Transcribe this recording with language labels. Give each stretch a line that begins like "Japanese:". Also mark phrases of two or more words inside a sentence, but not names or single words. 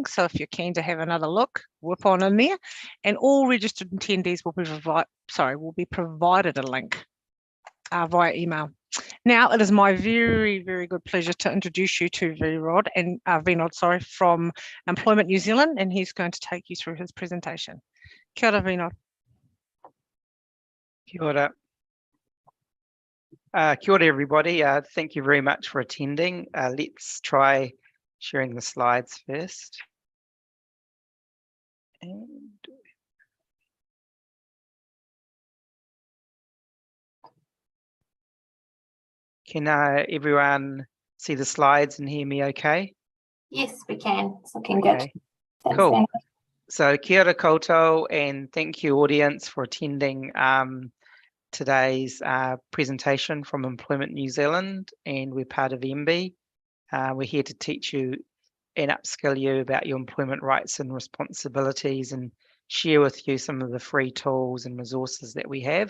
English: So if you're keen to have another look, whip on in there. And all registered attendees will be provided a link via email. Now it is my very, very good pleasure to introduce you to Vinod from Employment New Zealand, and he's going to take you through his presentation.
Māori: Kia ora, Vinod. Kia ora. Kia ora,
English: everybody. Thank you very much for attending. Let's try sharing the slides first. And can everyone see the slides and hear me okay? Yes, we can. It's looking Okay. good. Thanks, Cool. Ange.
Māori: So kia ora koutou,
English: and thank you, audience, for attending today's presentation from Employment New Zealand, and we're part of MB. We're here to teach you and upskill you about your employment rights and responsibilities and share with you some of the free tools and resources that we have.